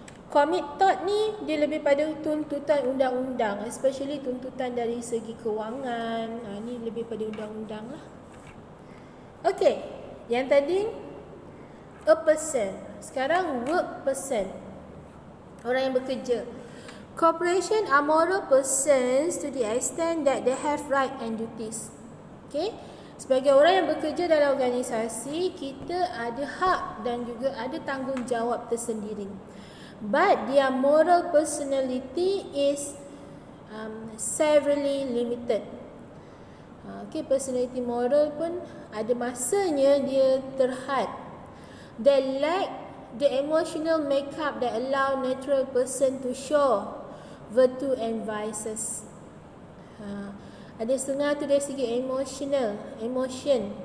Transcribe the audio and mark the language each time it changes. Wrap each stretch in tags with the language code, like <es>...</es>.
<ms>Commit tort ni dia lebih pada tuntutan undang-undang, especially tuntutan dari segi kewangan. Ni lebih pada undang-undang lah. Okey, yang tadi</ms> <en>a person.</en> <ms>Sekarang</ms> <en>work person,</en> <ms>orang yang bekerja.</ms> <en>Corporation are moral persons to the extent that they have right and duties. Okay?</en> <ms>Sebagai orang yang bekerja dalam organisasi, kita ada hak dan juga ada tanggungjawab tersendiri.</ms> <en>But their moral personality is severely limited.</en> <ms>Okay, personality moral pun ada masanya dia terhad.</ms> <en>They lack the emotional makeup that allow natural person to show virtue and vices.</en> <ms>Ada setengah tu dari segi emotion.</ms>